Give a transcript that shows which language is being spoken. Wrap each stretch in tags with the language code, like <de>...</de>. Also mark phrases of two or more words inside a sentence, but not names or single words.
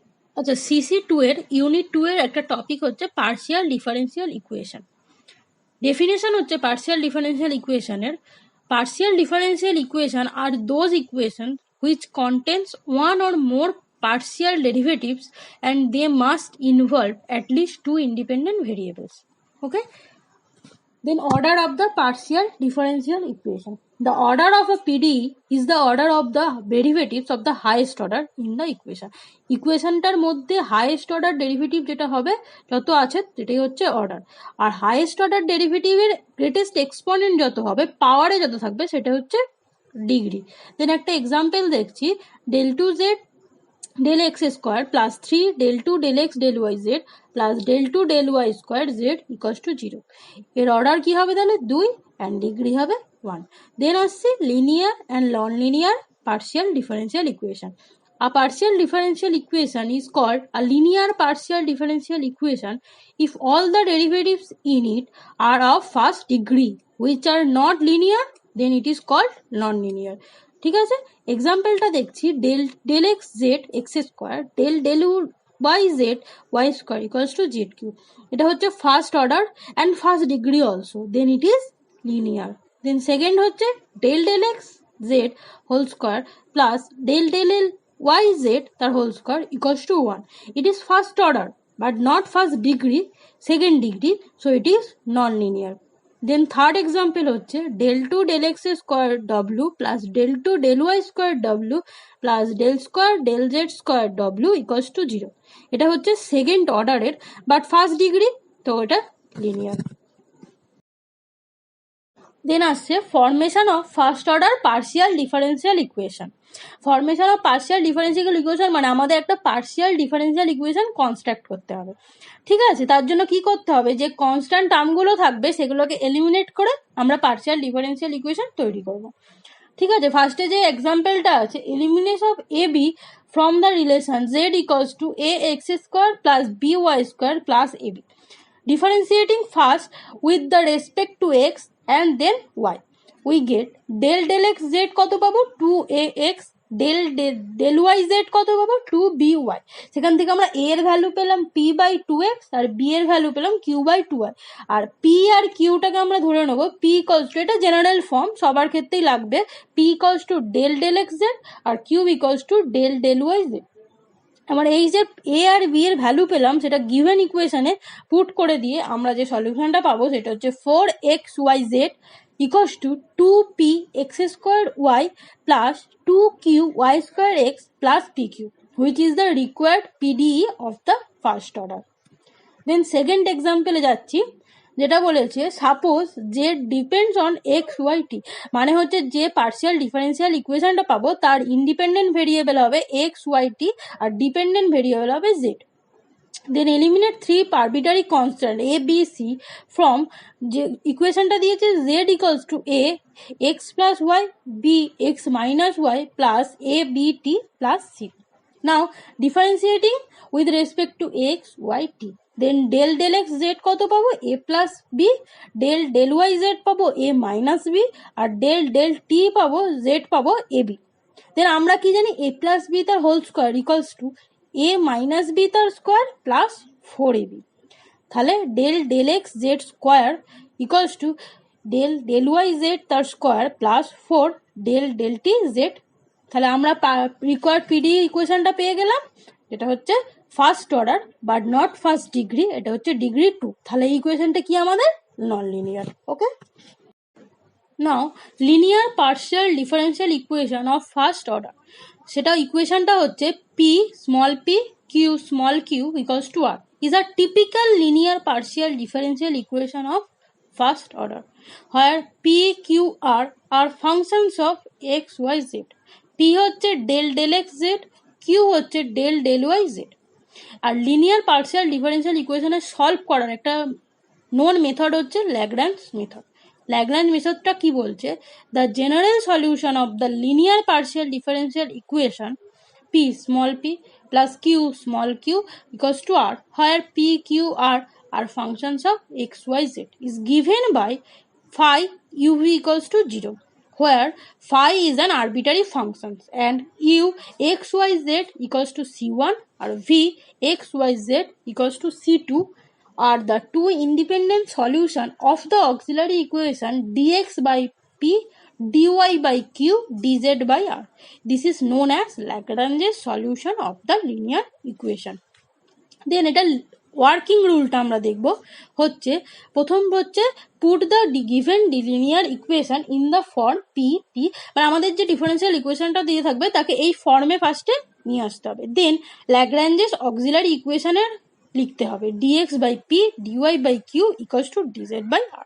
<bn>আচ্ছা, CC2 এর ইউনিট 2 এর একটা টপিক হচ্ছে</bn> <en>partial differential equation.</en> <bn>ডেফিনেশন হচ্ছে পার্শিয়াল ডিফারেন্সিয়াল ইকুয়েশনের, পার্শিয়াল ডিফারেন্সিয়াল ইকুয়েশন আর দোজ ইকুয়েশন</bn> <en>which contains one or more partial derivatives and they must involve at least two independent variables. Okay. Then order of the partial differential equation. The order of a PDE is the order of the derivatives of the highest order in the equation.</en> <bn>ইকুয়েশনটার মধ্যে</bn> <en>highest order derivative</en> <bn>যেটা হবে যত আছে সেটাই হচ্ছে অর্ডার, আর হাইয়েস্ট অর্ডার ডেরিভেটিভের</bn> <en>greatest exponent</en> <bn>যত হবে, পাওয়ারে যত থাকবে, সেটা হচ্ছে ডিগ্রি। দেন একটা এক্সাম্পল দেখছি,</bn> <en>del 2z del x square plus 3 del 2 del x del y z plus del 2 del y square z equals to 0</en> <bn>এর অর্ডার কি হবে তাহলে</bn> <en>2 and</en> <bn>ডিগ্রি হবে</bn> <en>1। then আসছে linear and non-linear partial differential equation. A partial differential equation is called a linear partial differential equation if all the derivatives in it are of first degree which are not linear, then it is called non-linear.</en> <bn>ঠিক আছে, এক্সাম্পলটা দেখছি,</bn> <en>del x z x square del y z y square equals to z cube.</en> <bn>এটা হচ্ছে</bn> <en>first order and first degree also, then it is linear. দেন সেকেন্ড হচ্ছে del x z whole square plus del y z তার whole square equals to 1, it is first order but not first degree, second degree, so it is non linear. then third example হচ্ছে del 2 del x square w plus del 2 del y square w plus del square del z square w equals to 0.</en> <bn>এটা হচ্ছে</bn> <en>second order but first degree,</en> <bn>তো এটা লিনিয়ার।</bn> <en>দেন আসছে formation of first order partial differential equation. formation of partial differential equation</en> <bn>মানে আমাদের একটা</bn> <en>partial differential equation construct</en> <bn>করতে হবে। ঠিক আছে, তার জন্য কি করতে হবে, যে কনস্ট্যান্ট টার্মগুলো থাকবে সেগুলোকে এলিমিনেট করে আমরা</bn> <en>partial differential equation</en> <bn>তৈরি করব। ঠিক আছে, ফার্স্টে যে এক্সাম্পলটা আছে,</bn> <en>elimination of a b from the relation z equals to a x square plus b y square plus a b, differentiating first with the respect to x and then y, we get del x z</en> <bn>কত পাবো</bn> <en>2ax, del y z</en> <bn>কত পাবো</bn> <en>2by।</en> <bn>সেখান থেকে আমরা a এর ভ্যালু পেলাম p বাই 2x আর b এর ভ্যালু পেলাম q বাই 2y, আর p আর qটাকে আমরা ধরে নেবো</bn> <en>p equals to,</en> <bn>এটা</bn> <en>general form</en> <bn>সবার ক্ষেত্রেই লাগবে,</bn> <en>p equals to del x z</en> <bn>আর</bn> <en>q equals to del y z.</en> <bn>আমার এই যে এ আর বি এর ভ্যালু পেলাম সেটা</bn> <en>given equation put</en> <bn>করে দিয়ে আমরা যে সলিউশনটা পাবো সেটা হচ্ছে</bn> <en>4xyz equals to 2p x square y plus 2q y square x plus pq, which is the required PDE of the first order. then second example</en> <bn>যাচ্ছি, যেটা বলেছে</bn> <en>suppose z depends on x y t,</en> <bn>মানে হচ্ছে যে</bn> <en>partial differential equation</en> <bn>পাবো তার</bn> <en>independent variable</en> <bn>হবে</bn> <en>x y t</en> <bn>আর</bn> <en>dependent variable</en> <bn>হবে জেড।</bn> <en>then eliminate three arbitrary constant a b c from,</en> <bn>যে ইকুয়েশনটা দিয়েছে</bn> <en>z equals to a x plus y b x minus y plus a b t plus c. now differentiating with respect to x y t, then del x z</en> <bn>কত পাবো</bn> <en>a plus b, del y z পাবো a minus b, আর del t পাবো z পাবো a বি। দেন</en> <bn>আমরা কি জানি</bn> <en>a plus b তার whole square equals to a minus b তার square plus 4ab. তাহলে del x z square equals to del y z তার square plus 4 del t z.</en> <bn>তাহলে আমরা</bn> <en>required PD equation</en> <bn>পেয়ে গেলাম, যেটা হচ্ছে</bn> <en>first order but not first degree,</en> <bn>এটা হচ্ছে ডিগ্রি 2। তাহলে এই ইকুয়েশনটা কি আমাদের</bn> <en>non linear. okay, now linear partial differential equation of first order,</en> <bn>সেটা ইকুয়েশনটা হচ্ছে</bn> <en>P small p Q small q equals to R is a typical linear partial differential equation of first order, where P Q R are functions of x y z. পি হচ্ছে del x z, কিউ হচ্ছে del y z।</en> <bn>আর</bn> <en>linear partial differential equation</en> <bn>সলভ করার একটা</bn> <en>known method</en> <bn>হচ্ছে ল্যাগ্রাঞ্জ মেথড। ল্যাগ্রাঞ্জ মেথডটা কি বলছে,</bn> <en>the general solution of the linear partial differential equation P small p plus Q small q equals to R, where P Q R are functions of x y z is given by phi uv equals to 0. where phi is an arbitrary function and u x y z equals to c1 or v x y z equals to c2 are the two independent solution of the auxiliary equation dx by p dy by q dz by r. This is known as Lagrange's solution of the linear equation.</en> <bn>দেন এটা</bn> <en>working rule</en> <bn>আমরা দেখব হচ্ছে প্রথম হচ্ছে</bn> <en>put the given linear equation in the form P T,</en> <bn>মানে আমাদের যে</bn> <en>differential equation</en> <bn>দিয়ে থাকবে তাকে এই ফর্মে ফার্স্টে নিয়ে আসতে হবে।</bn> <en>then Lagrange's auxiliary equation</en> <bn>লিখতে হবে</bn> <en>dx by P dy by Q equals to dz by R.</en>